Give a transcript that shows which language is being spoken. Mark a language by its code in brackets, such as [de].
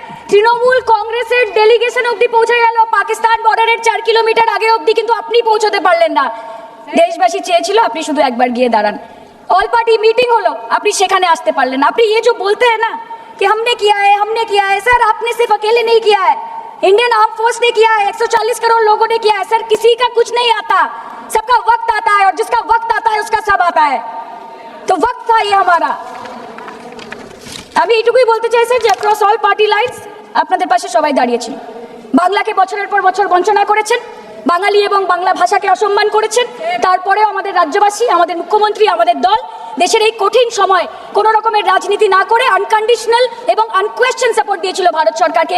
[bn] তৃণমূল কংগ্রেসের ডেলিগেশন অবধি পৌঁছে গেল পাকিস্তান বর্ডারের 4 কিলোমিটার আগে অবধি, কিন্তু আপনি পৌঁছতে পারলেন না। দেশবাসী চেয়েছিল আপনি শুধু একবার গিয়ে দাঁড়ান। অল পার্টি মিটিং হলো, আপনি সেখানে আসতে পারলেন না। আপনি [hi] ये जो बोलते हैं ना कि हमने किया है, सर आपने सिर्फ अकेले नहीं किया है, इंडियन आर्म फोर्स ने किया है, 140 करोड़ लोगों ने किया है। सर किसी का कुछ नहीं आता, सबका वक्त आता है, और जिसका वक्त आता है उसका सब आता है। तो वक्त था ये हमारा। [bn] আমি এইটুকুই বলতে চাই স্যার যে অ্যাক্রস অল পার্টি লাইনস আপনাদের পাশে সবাই দাঁড়িয়েছিল। বাংলাকে বছরের পর বছর বঞ্চনা করেছেন, বাঙালি এবং বাংলা ভাষাকে অসম্মান করেছেন, তারপরেও আমাদের রাজ্যবাসী, আমাদের মুখ্যমন্ত্রী, আমাদের দল দেশের এই কঠিন সময় কোনো রকমের রাজনীতি না করে আনকন্ডিশনাল এবং আনকোয়েশ্চন সাপোর্ট দিয়েছিল ভারত সরকারকে।